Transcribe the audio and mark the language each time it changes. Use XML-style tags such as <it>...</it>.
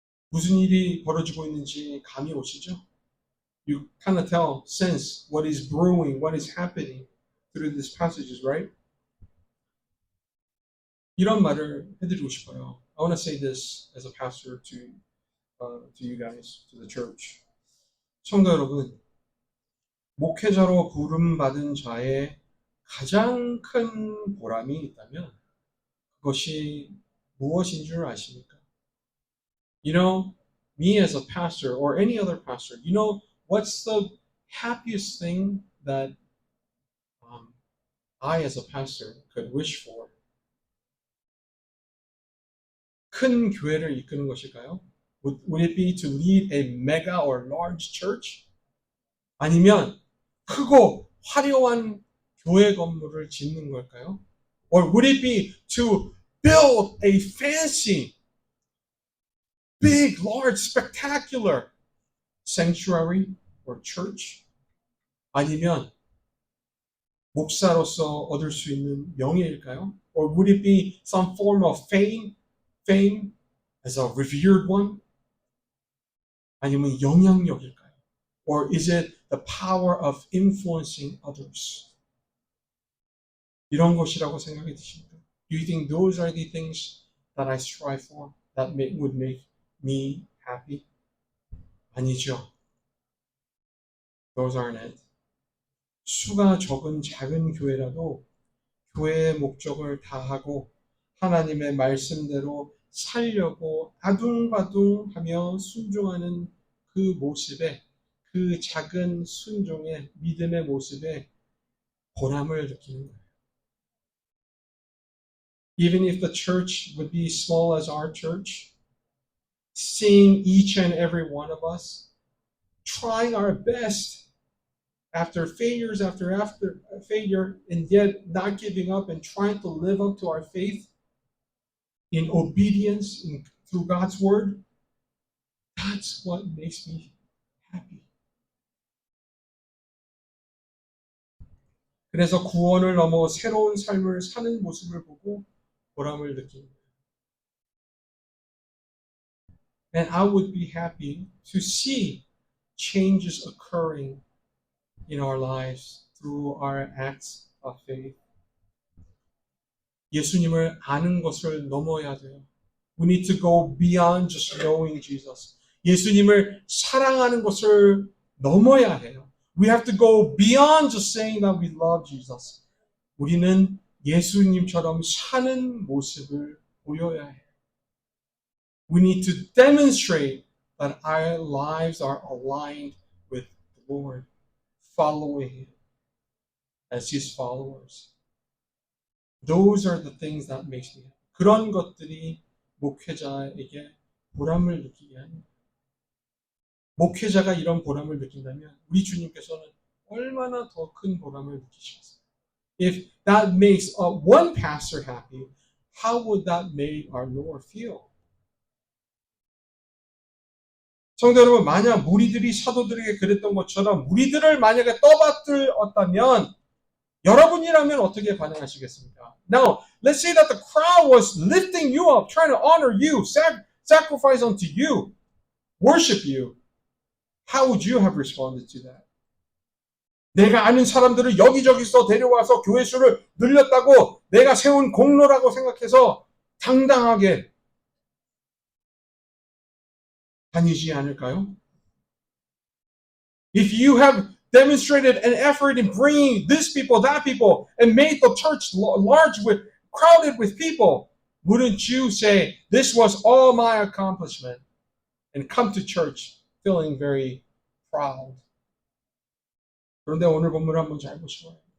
<ko>무슨 일이 벌어지고 있는지 감이 오시죠?</ko> <en>You kind of tell, sense what is brewing, what is happening through these passages, right?</en> <ko>이런 말을 해드리고 싶어요.</ko> <en>I want to say this as a pastor to you guys, to the church.</en> <ko>성도 여러분, 목회자로 부름받은 자의 가장 큰 보람이 있다면 그것이 무엇인 줄 아십니까?</ko> <en>You know, me as a pastor or any other pastor, you know, what's the happiest thing that I as a pastor could wish for?</en> <ko>큰 교회를 이끄는 것일까요?</ko> <en>Would it be to lead a mega or large church?</en> <ko>아니면 크고 화려한 교회 건물을 짓는 걸까요?</ko> <en>Or would it be to build a fancy big, large, spectacular sanctuary or church?</en> <ko>아니면 목사로서 얻을 수 있는 명예일까요?</ko> <en>Or would it be some form of fame as a revered one?</en> <ko>아니면 영향력일까요?</ko> <en>Or is it the power of influencing others?</en> <ko>이런 것이라고 생각이 드십니까?</ko> <en>Do you think those are the things that I strive for? That would make me happy?</en> <ko>아니죠.</ko> <en>Those aren't it.</en> <ko>수가 적은 작은 교회라도 교회의 목적을 다하고 하나님의 말씀대로 살려고 아둥바둥하며 순종하는 그 모습에, 그 작은 순종의 믿음의 모습에 보람을 느끼는 거예요.</ko> <en>Even if the church would be small as our church, seeing each and every one of us trying our best after failures after failure, and yet not giving up and trying to live up to our faith in obedience through God's word, that's what makes me happy.</en> <ko>그래서 구원을 넘어 새로운 삶을 사는 모습을 보고 보람을 느낍니다.</ko> <en>And I would be happy to see changes occurring in our lives through our acts of faith.</en> <ko>예수님을 아는 것을 넘어야 돼요.</ko> <en>We need to go beyond just knowing Jesus.</en> <ko>예수님을 사랑하는 것을 넘어야 해요.</ko> <en>We have to go beyond just saying that we love Jesus.</en> <ko>우리는 예수님처럼 사는 모습을 보여야 해요.</ko> <en>We need to demonstrate that our lives are aligned with the Lord, following Him as His followers. Those are the things that makes me happy.</en> <ko>그런 것들이 목회자에게 보람을 느끼게 합니다. 목회자가 이런 보람을 느낀다면 우리 주님께서는 얼마나 더 큰 보람을 느끼시겠어요?</ko> <en>If that makes one pastor happy, how would that make our Lord feel?</en> <ko>성도 여러분, 만약 무리들이 사도들에게 그랬던 것처럼 무리들을 만약에 떠받들었다면 여러분이라면 어떻게 반응하시겠습니까?</ko> <en>Now, let's say that the crowd was lifting you up, trying to honor you, sacrifice unto you, worship you. How would you have responded to that?</en> <ko>내가 아는 사람들을 여기저기서 데려와서 교회 수를 늘렸다고 내가 세운 공로라고 생각해서 당당하게 다니지 않을까요?</ko> <en>If you have demonstrated an effort in bringing this people, that people, and made the church large crowded with people, wouldn't you say, this was all my accomplishment, and come to church feeling very proud?</en> <ko>그런데 오늘 본문을 한번 잘 보시고요.</ko>